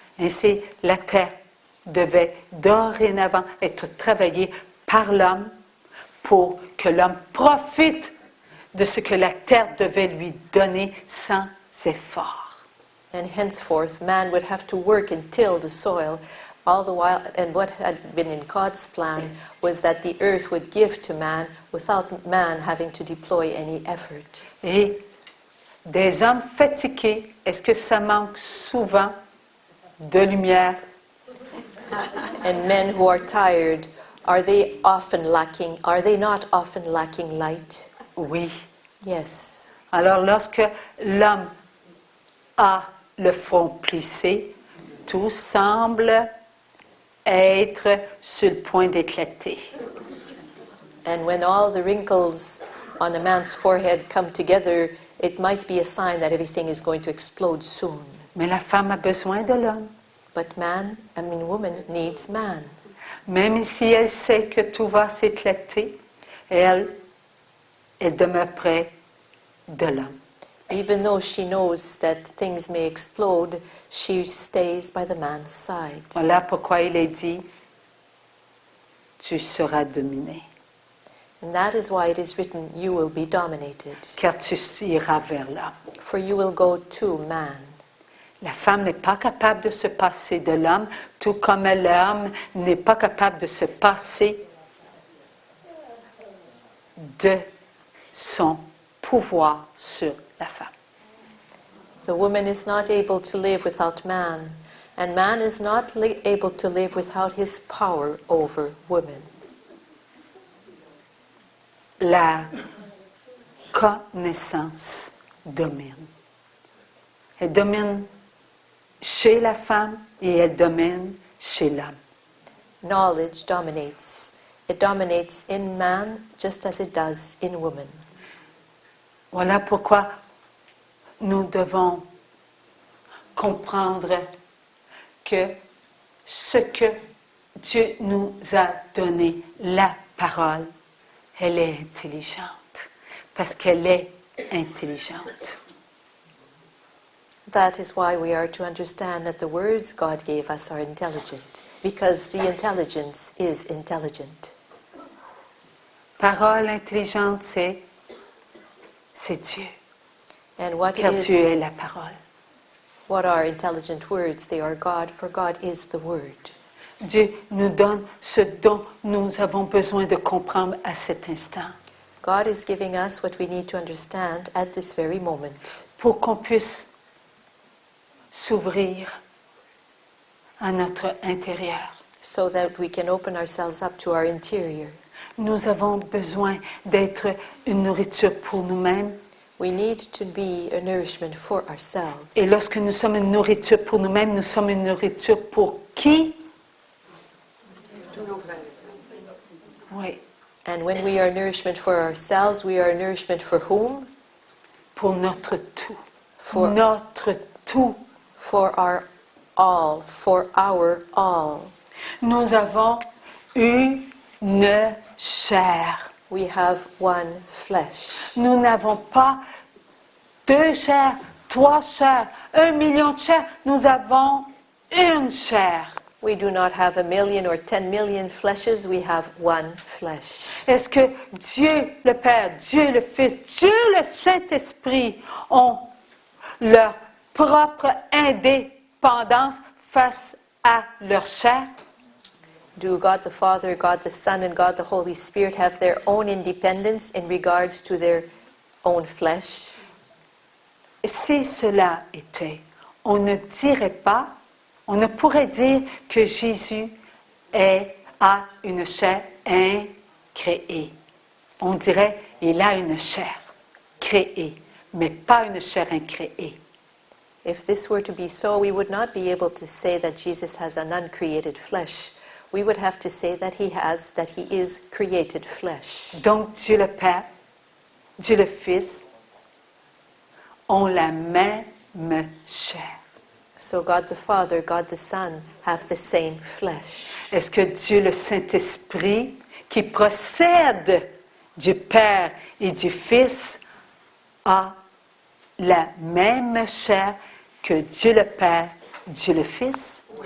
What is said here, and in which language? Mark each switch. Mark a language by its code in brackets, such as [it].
[fr] Ainsi, la terre devait dorénavant être travaillée par l'homme pour que l'homme profite de ce que la terre devait lui donner sans effort. [en] And henceforth, man would have to work and till the soil all the while, and what had been in God's plan was that the earth would give to man without man having to deploy any effort. [fr] Et des hommes fatigués, est-ce que ça manque souvent de lumière? [en] And men who are tired, are they not often lacking light? [fr] Oui. [en] Yes. [fr] Alors lorsque l'homme a le front plissé, tout semble être sur le point d'éclater. [en] And when all the wrinkles on a man's forehead come together, it might be a sign that everything is going to explode soon. [fr] Mais la femme a besoin de l'homme. [en] But woman needs man. [fr] Même si elle sait que tout va s'éclater, elle demeure près de l'homme. [en] Even though she knows that things may explode, she stays by the man's side. [fr] Voilà pourquoi il est dit, tu seras dominé. [en] And that is why it is written, you will be dominated. [fr] Car tu iras vers l'homme. [en] For you will go to man. [fr] La femme n'est pas capable de se passer de l'homme, tout comme l'homme n'est pas capable de se passer de son pouvoir sur la femme. [en] The woman is not able to live without man, and man is not able to live without his power over woman. [fr] La connaissance domine. Elle domine chez la femme et elle domine chez l'homme. [en] Knowledge dominates. It dominates in man just as it does in woman. [fr] Voilà pourquoi nous devons comprendre que ce que Dieu nous a donné, la parole, elle est intelligente, parce qu'elle est intelligente. [en] That is why we are to understand that the words God gave us are intelligent, because the intelligence is intelligent. [fr] Parole intelligente, c'est Dieu. [en] And what [fr] Car Dieu est la parole. [en] What are intelligent words? They are God, for God is the Word. [fr] Dieu nous donne ce dont nous avons besoin de comprendre à cet instant. [en] God is giving us what we need to understand at this very moment. [fr] Pour qu'on puisse s'ouvrir à notre intérieur. [en] So that we can open ourselves up to our interior. [fr] Nous avons besoin d'être une nourriture pour nous-mêmes. [en] We need to be a nourishment for ourselves. [fr] Et lorsque nous sommes une nourriture pour nous-mêmes, nous sommes une nourriture pour qui? Oui. [en] And when we are nourishment for ourselves, we are nourishment for whom? [fr] Pour notre tout. [en] For, [fr] Notre tout. [en] for our all, for our all. [fr] Nous avons une chair. [en] We have one flesh. [fr] Nous n'avons pas 2 chairs, 3 chairs, 1 million de chairs. Nous avons une chair. [en] We do not have 1 million or 10 million fleshes, we have one flesh. [fr] Est-ce que Dieu le Père, Dieu le Fils, Dieu le Saint-Esprit ont leur propre indépendance face à leur chair? [en] Do God the Father, God the Son, and God the Holy Spirit have their own independence in regards to their own flesh? [fr] Si cela était, on ne dirait pas, on ne pourrait dire que Jésus a une chair incréée. On dirait il a une chair créée, mais pas une chair incréée. [en] If this were to be so, we would not be able to say that Jesus has an uncreated flesh. We would have to say that he is created flesh. [fr] Donc Dieu le Père, Dieu le Fils ont la même chair. [en] So God the Father, God the Son have the same flesh. [fr] Est-ce que Dieu le Saint-Esprit, qui procède du Père et du Fils, a la même chair que Dieu le Père, Dieu le Fils?